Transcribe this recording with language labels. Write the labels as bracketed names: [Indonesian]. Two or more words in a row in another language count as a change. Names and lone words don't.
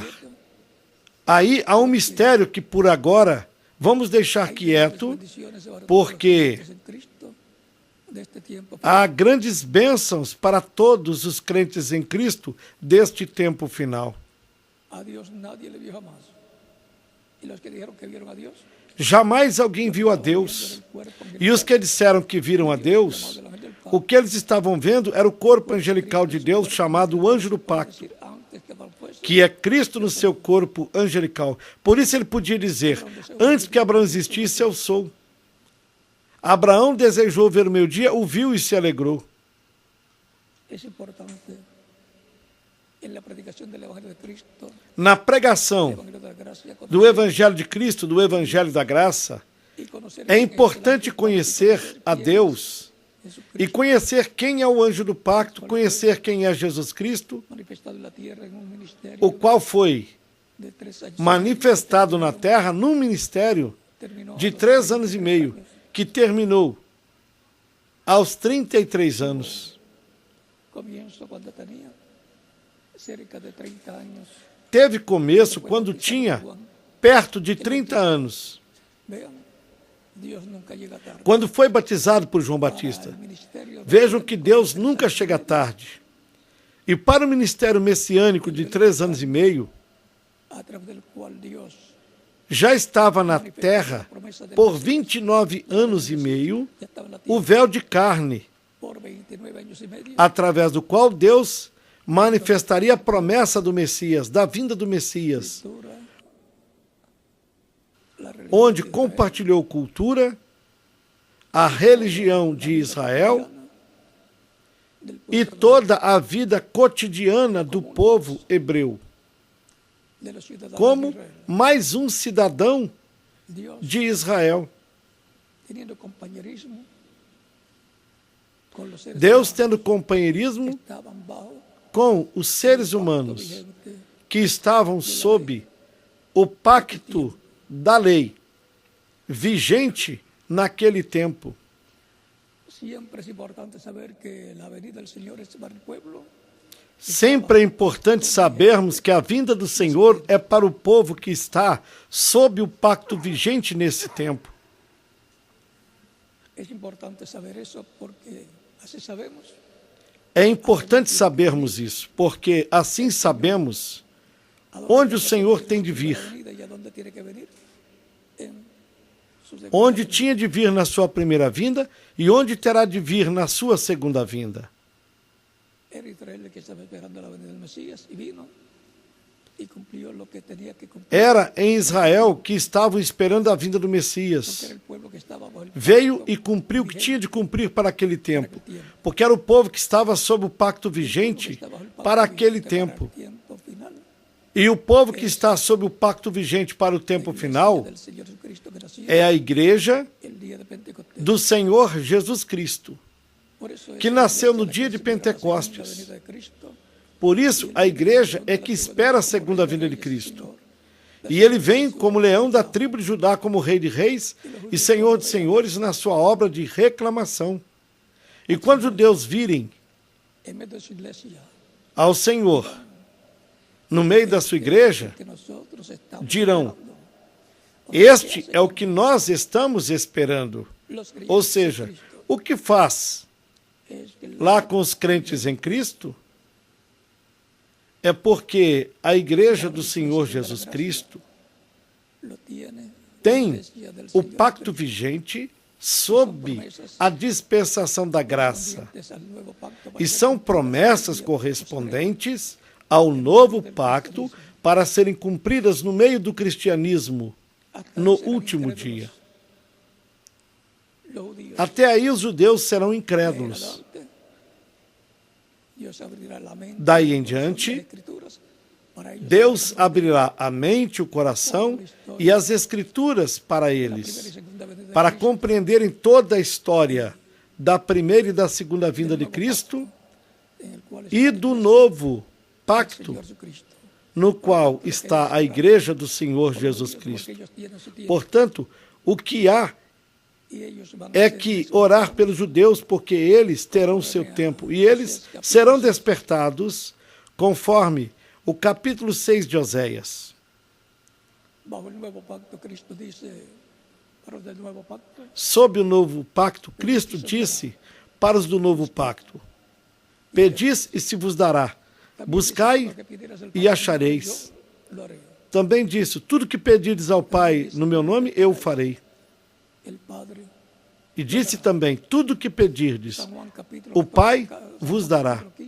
[Portuguese] Aí há um mistério que por agora vamos deixar quieto, porque [Spanish] este tiempo [Portuguese] há grandes bênçãos para todos os crentes em Cristo deste tempo final. [Spanish] a Dios nadie le vio jamás. Y los que dijeron que vieron a Dios, [Portuguese] Jamais alguém viu a Deus. E os que disseram que viram a Deus, o que eles estavam vendo era o corpo angelical de Deus, chamado o anjo do pacto, [Spanish] decir, antes que Abraham fuese, [Portuguese] que é Cristo no seu corpo angelical. Por isso ele podia dizer, antes que Abraão existisse, eu sou. Abraão desejou ver o meu dia, o viu e se alegrou. [Spanish] es importante en la predicación del Evangelio de Cristo, [Portuguese] Na [Spanish] el [Portuguese] pregação [Spanish] Evangelio de la gracia, [Portuguese] do Evangelho de Cristo, do Evangelho da Graça, [Spanish] y conocer [Portuguese] é importante conhecer a Deus Jesucristo e conhecer quem é o anjo do pacto, conhecer quem é Jesus Cristo, [Spanish] manifestado en la tierra en un ministerio [Portuguese] o qual foi [Spanish] de 3 años, [Portuguese] manifestado na terra num ministério [Spanish] terminó de a los [Portuguese] 3 anos e 33 meio, [Spanish] años. [Portuguese] que terminou aos 33 anos. [Spanish] Comienzo cuando tenía cerca de 30 años. [Portuguese] Teve começo quando tinha perto de 30 anos, [Spanish] Vean, Dios nunca llega tarde. [Portuguese] quando foi batizado por João Batista. [Spanish] El ministerio [Portuguese] Vejam que Deus nunca chega tarde. E para o ministério messiânico de 3 anos e meio, [Spanish] a través del cual Dios [Portuguese] já estava na terra por 29 anos e meio [Spanish] ya estaba en la [Portuguese] o [Spanish] tierra [Portuguese] véu de carne, [Spanish] por 29 años y medio. [Portuguese] através do qual Deus manifestaria a promessa do Messias, da vinda do Messias, [Spanish] Cultura, la religión [Portuguese] onde [Spanish] de Israel, [Portuguese] compartilhou cultura, a religião de Israel [Spanish] del [Portuguese] e [Spanish] pueblo, [Portuguese] toda a vida cotidiana do povo hebreu, [Spanish] de los ciudadanos de [Portuguese] como Israel. mais um cidadão [Spanish] Dios [Portuguese] de Israel. [Spanish] teniendo compañerismo con los seres [Portuguese] Deus [Spanish] humanos [Portuguese] tendo companheirismo [Spanish] que estaban bajo [Portuguese] com os seres [Spanish] pacto [Portuguese] humanos [Spanish] vigente, [Portuguese] que estavam sob o pacto da lei vigente naquele tempo. [Spanish] siempre es importante saber que la venida del Señor es para el pueblo [Portuguese] Sempre é importante sabermos que a vinda do Senhor é para o povo que está sob o pacto vigente nesse tempo. [Spanish] es importante saber eso porque así sabemos [Portuguese] É importante sabermos isso, porque assim sabemos onde o Senhor tem de vir, [Spanish] y a dónde tiene que venir en su segunda [Portuguese] onde [Spanish] venida. [Portuguese] tinha de vir na sua primeira vinda e onde terá de vir na sua segunda vinda. [Spanish] Era Israel que estaba esperando la venida del Mesías y vino y cumplió lo que tenía que cumplir. [Portuguese] Era em Israel que estavam esperando a vinda do [Spanish] Porque [Portuguese] Messias. [Spanish] era el pueblo que estaba bajo el [Portuguese] Veio [Spanish] pacto [Portuguese] e cumpriu o que tinha de cumprir para aquele tempo, [Spanish] vigente, [Portuguese] porque era o povo que estava sob o pacto vigente [Spanish] estaba bajo el pacto [Portuguese] para aquele [Spanish] vigente [Portuguese] tempo. [Spanish] para el tiempo final. [Portuguese] E o povo que está sob o pacto vigente para o tempo final [Spanish] Del Señor Jesucristo que nació [Portuguese] é a igreja [Spanish] el día de Pentecostés. [Portuguese] do Senhor Jesus Cristo. [Spanish] Por eso es que la [Portuguese] nasceu [Spanish] iglesia [Portuguese] no [Spanish] la [Portuguese] dia [Spanish] que [Portuguese] de [Spanish] celebra la [Portuguese] Pentecostes. [Spanish] segunda venida de Cristo. [Portuguese] Por isso, a igreja é que espera a segunda vinda de Cristo. E ele vem como leão da tribo de Judá, como rei de reis e senhor de senhores na sua obra de reclamação. E quando os judeus virem [Spanish] En medio de su iglesia, [Portuguese] ao Senhor no meio da sua igreja, [Spanish] que nosotros estamos [Portuguese] dirão, [Spanish] esperando. [Portuguese] este é o que nós estamos esperando. [Spanish] Los creyentes [Portuguese] Ou [Spanish] en [Portuguese] seja, [Spanish] Cristo [Portuguese] o que faz [Spanish] es que [Portuguese] lá com os crentes em Cristo é porque a igreja do Senhor Jesus Cristo [Spanish] lo tiene [Portuguese] tem [Spanish] la iglesia del [Portuguese] o [Spanish] Señor [Portuguese] pacto [Spanish] Cristo, [Portuguese] vigente sob a dispensação da graça. [Spanish] correspondientes al nuevo pacto para [Portuguese] E [Spanish] ser [Portuguese] são promessas correspondentes ao novo pacto para serem cumpridas no meio do cristianismo [Spanish] hasta [Portuguese] no [Spanish] serán [Portuguese] último [Spanish] incrédulos. [Portuguese] dia. [Spanish] Los judíos [Portuguese] Até aí os judeus serão [Spanish] en [Portuguese] incrédulos. [Spanish] adelante, Dios abrirá la mente [Portuguese] Daí em [Spanish] y el corazón de [Portuguese] diante, [Spanish] las Escrituras para ellos [Portuguese] Deus [Spanish] saber [Portuguese] abrirá a mente, o coração e as escrituras para [Spanish] la primera y [Portuguese] eles, [Spanish] segunda venida de [Portuguese] para [Spanish] Cristo, [Portuguese] compreenderem toda a história da primeira e da segunda vinda de Cristo [Spanish] en el cual [Portuguese] e [Spanish] está [Portuguese] do [Spanish] el [Portuguese] novo pacto [Spanish] Señor Jesucristo. [Portuguese] no qual está a igreja do Senhor Jesus [Spanish] Porque [Portuguese] Cristo. [Spanish] ellos tienen su tiempo [Portuguese] Portanto, o que há [Spanish] y ellos van a [Portuguese] é [Spanish] ser [Portuguese] que orar pelos judeus, porque eles terão seu tempo e eles serão despertados conforme o capítulo 6 de Oséias. [Spanish] bajo el nuevo pacto. Cristo dice, para los del nuevo pacto, [Portuguese] Sob o novo pacto, Cristo disse para os do novo pacto. Pedis e se vos dará. Buscai e achareis. Também disse, tudo que pedirdes ao Pai no meu nome, eu o farei. E disse também, tudo que pedirdes, o Pai vos dará.